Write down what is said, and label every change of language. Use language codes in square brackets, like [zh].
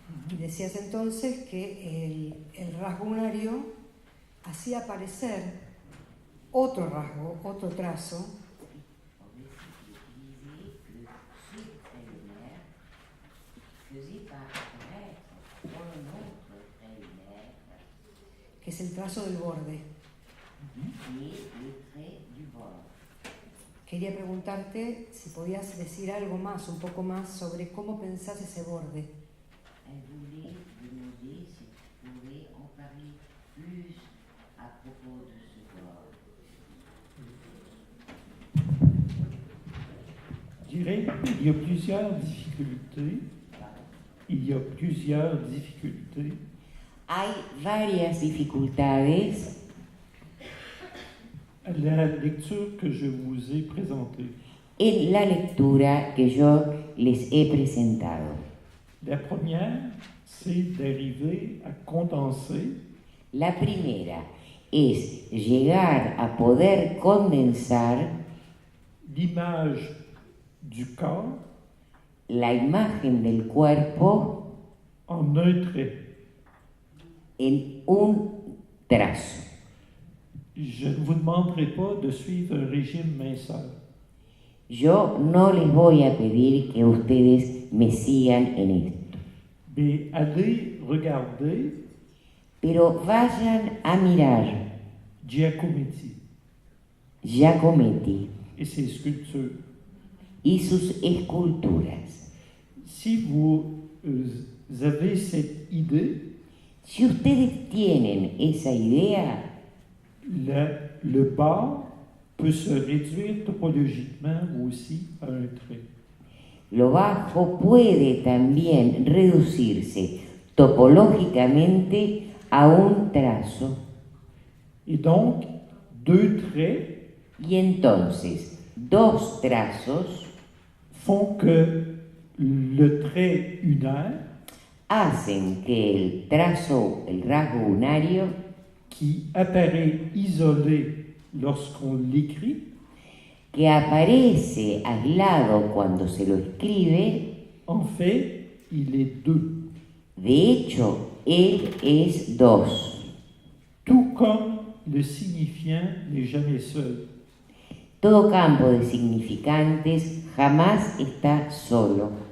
[es] Y decías entonces que el rasgo unario hacía aparecer otro rasgo, otro trazo, que es el trazo del borde, quería preguntarte si podías decir algo más, un poco más, sobre cómo pensás ese borde. [fr] Elle voulait demander si tu pouvais en parler plus à propos de ce bord. Je dirais qu'il y a plusieurs difficultés. Il y a plusieurs difficultés. [es] Hay varias dificultades [fr] À la lecture que je vous ai présentée. [es] en la lectura que yo les he presentado. [fr] La première, c'est d'arriver à condenser [es] La primera es llegar a poder condensar [fr] l'image du corps [es] la imagen del cuerpo [fr] en un trait. [es] en un trazo. [fr] Je ne vous demanderai pas de suivre un régime minceur. [es] Yo no les voy a pedir que ustedes me sigan en esto, [fr] Mais allez regarder [es] pero vayan a mirar [fr] Giacometti [es] Giacometti [fr] et ses sculptures. [es] y sus esculturas. [fr] Si vous avez cette idée, [es] Si ustedes tienen esa idea, [fr] le bas peut se réduire topologiquement aussi à un trait. [es] lo bajo puede también reducirse topológicamente a un trazo. [fr] Et donc, deux traits [es] Y entonces, dos trazos [fr] font que le trait unaire, [es] hacen que el trazo, el rasgo unario, [fr] qui apparaît isolé lorsqu'on l'écrit, [es] que aparece aislado cuando se lo escribe, [fr] en fait, il est deux. [es] de hecho, él es dos. [fr] Tout comme le signifiant n'est jamais seul. [es] Todo campo de significantes jamás está solo.